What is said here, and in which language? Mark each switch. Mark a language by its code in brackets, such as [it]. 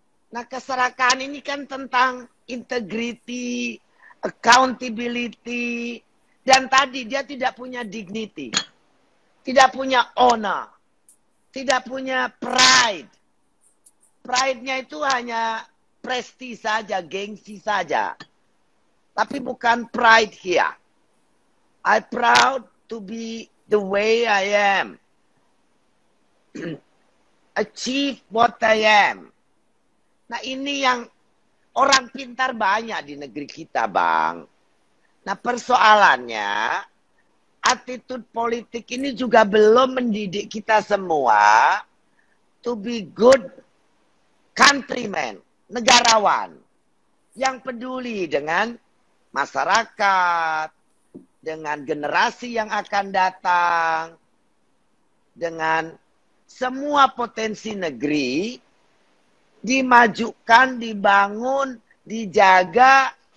[id] Nah, keserakahan ini kan tentang integrity, accountability, dan tadi dia tidak punya dignity, tidak punya honor, tidak punya pride. Pride-nya itu hanya prestis saja, gengsi saja. Tapi bukan [en] pride here. I'm proud to be the way I am. Achieve what I am. [id] Nah ini yang orang pintar banyak di negeri kita bang. Nah persoalannya attitude politik ini juga belum mendidik kita semua [en] to be good countrymen, [id] negarawan yang peduli dengan masyarakat, dengan generasi yang akan datang, dengan semua potensi negeri dimajukan, dibangun, dijaga